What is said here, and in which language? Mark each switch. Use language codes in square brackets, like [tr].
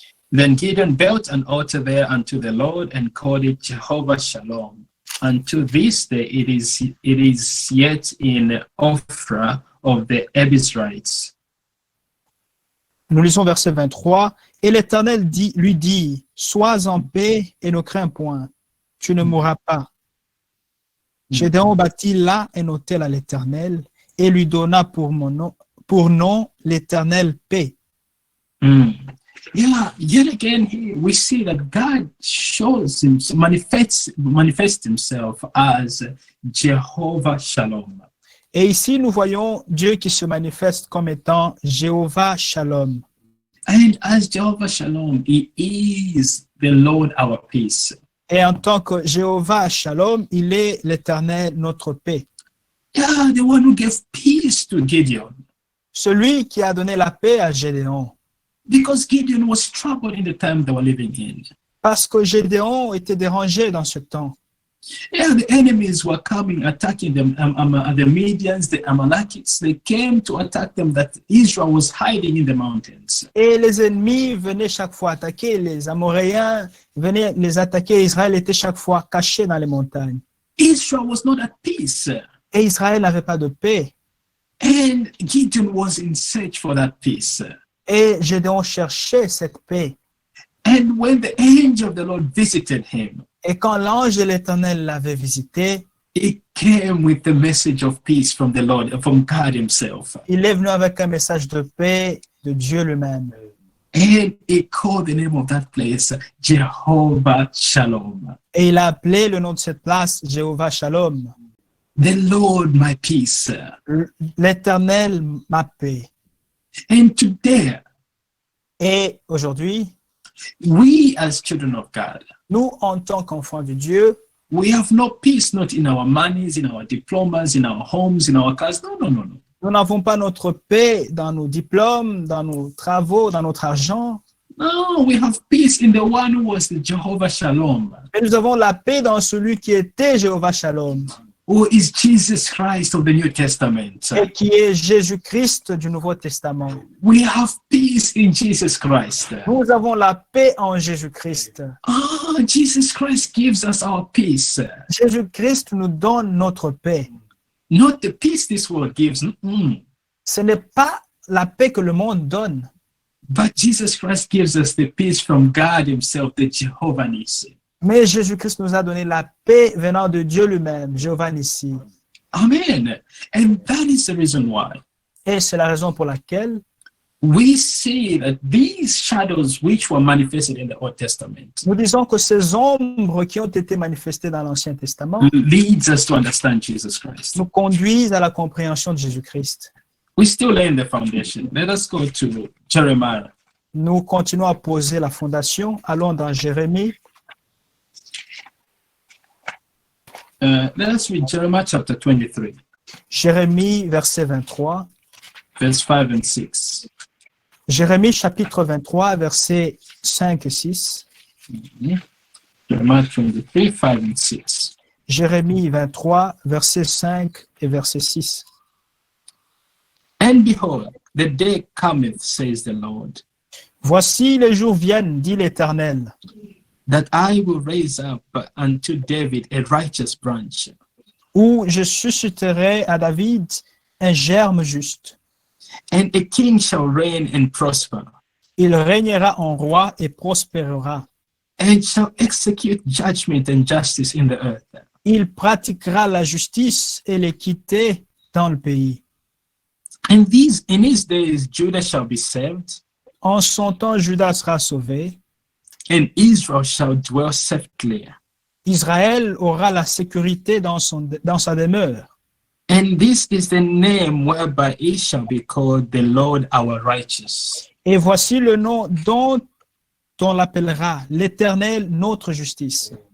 [en] Then Gideon built an altar there unto the Lord and called it Jehovah Shalom. Unto this day it is yet in Ophrah of the Abiezrites. [fr] Nous lisons verset 23. Et l'Éternel lui dit, sois en paix et ne crains point, tu ne mourras pas. Gédéon bâtit là un autel à l'Éternel et lui donna pour nom l'Éternel paix. [en] Yeah, yet again, here we see that God manifests himself as Jehovah Shalom. [fr] Et ici, nous voyons Dieu qui se manifeste comme étant Jéhovah Shalom. [en] And as Jehovah Shalom, he is the Lord our peace. [fr] Et en tant que Jéhovah Shalom, il est l'Éternel, notre paix. [en] Yeah, the one who gave peace to Gideon. [fr] Celui qui a donné la paix à Gédéon. [en] Because Gideon was troubled in the time they were living in. [fr] Parce que Gédéon était dérangé dans ce temps. [en] Yeah, the enemies were coming, attacking them. The Medians, the Amalekites, they came to attack them, that Israel was hiding in the mountains. [fr] Et les ennemis venaient chaque fois attaquer, les Amoréens venaient les attaquer. Israël était chaque fois caché dans les montagnes. [en] Israel was not at peace. [fr] Et Israël n'avait pas de paix. [en] And Gideon was in search for that peace. [fr] Et Gédéon cherchait cette paix. [en] And when the angel of the Lord visited him, [fr] Et quand l'ange de l'Éternel l'avait visité, [en] he came with the message of peace from the Lord, from God himself. [fr] il est venu avec un message de paix de Dieu lui-même. [en] And he called the name of that place Jehovah Shalom. [fr] Et il a appelé le nom de cette place Jéhovah Shalom. [en] The Lord my peace. [fr] L'Éternel ma paix. [en] And today, [fr] Et aujourd'hui, [en] we as children of God, [fr] nous, en tant qu'enfants de Dieu, [en] we have no peace, not in our monies, in our diplomas, in our homes, in our cars. No. [fr] nous n'avons pas notre paix dans nos diplômes, dans nos travaux, dans notre argent. [en] No, we have peace in the one who was the Jehovah Shalom, [fr] Mais nous avons la paix dans celui qui était Jéhovah Shalom, [en] who is Jesus Christ of the New Testament. [fr] et qui est Jésus-Christ du Nouveau Testament. [en] We have peace in Jesus Christ. [fr] Nous avons la paix en Jésus-Christ. [en] Jesus Christ gives us our peace. [fr] Jésus-Christ nous donne notre paix. [en] Not the peace this world gives, [fr] Ce n'est pas la paix que le monde donne, [en] but Jesus Christ gives us the peace from God himself, the Jehovah Nissi. [fr] mais Jésus-Christ nous a donné la paix venant de Dieu lui-même, Jéhovah Nissi. [en] Amen. And that is the reason why [fr] Et c'est la raison pour laquelle [en] we see that these shadows which were manifested in the Old Testament [fr] nous disons que ces ombres qui ont été manifestées dans l'Ancien Testament [en] leads us to understand Jesus Christ. [fr] nous conduisent à la compréhension de Jésus-Christ. [en] We still laying the foundation. Let us go to Jeremiah. [fr] Nous continuons à poser la fondation. Allons dans Jérémie. [en] Let us read Jeremiah chapter 23, [fr] Jérémie, verset 23. [en] verse 5 and 6. [fr] Jérémie, chapitre 23, versets 5 et 6. [en] Jeremiah 23, 5 and 6. [fr] Jérémie 23, verset 5 et verset 6. [en] And behold, the day cometh, says the Lord, [fr] Voici les jours viennent, dit l'Éternel, [en] that I will raise up unto David a righteous branch, [fr] où je susciterai à David un germe juste. [en] and a king shall reign and prosper, [fr] Il régnera en roi et prospérera. [en] and shall execute judgment and justice in the earth. [fr] Il pratiquera la justice et l'équité dans le pays. [en] And in his days Judah shall be saved, [fr] En son temps, Judas sera sauvé. [en] and Israel shall dwell safely. [fr] Israël aura la sécurité dans sa demeure. [en] And this is the name whereby he shall be called the Lord our righteous. [fr] Et voici le nom dont on l'appellera l'Éternel, notre justice.